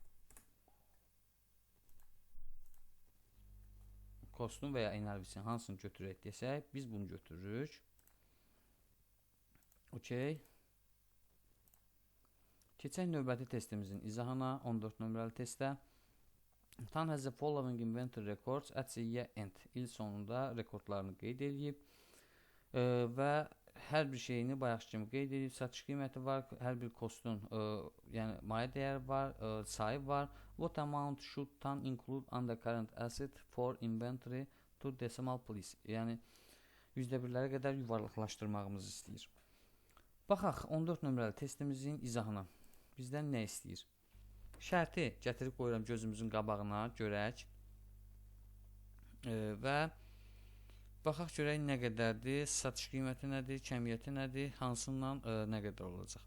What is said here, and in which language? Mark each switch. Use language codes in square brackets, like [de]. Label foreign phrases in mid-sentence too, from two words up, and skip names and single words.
[az] Kostun və ya NRV-sini hansını götürək desək, biz bunu götürürük. Okey. Keçək növbəti testimizin izahına, 14 nömrəli testdə. [en] Tan has the following inventory records at the year end. [az] İl sonunda rekordlarını qeyd edib və hər bir şeyini bayaq kimi qeyd edib. Satış qiyməti var, hər bir kostun yəni maliyyə dəyəri var, sayı var. [en] What amount should Tan include under current asset for inventory to decimal place? [az] Yəni %1'lərə qədər yuvarlaqlaşdırmağımızı istəyir. Baxaq 14 nömrəli testimizin izahına. Bizdən nə istəyir? Şərti gətirib qoyuram gözümüzün qabağına, görək. Və baxaq görək nə qədərdir, satış qiyməti nədir, kəmiyyəti nədir, hansından nə qədər olacaq.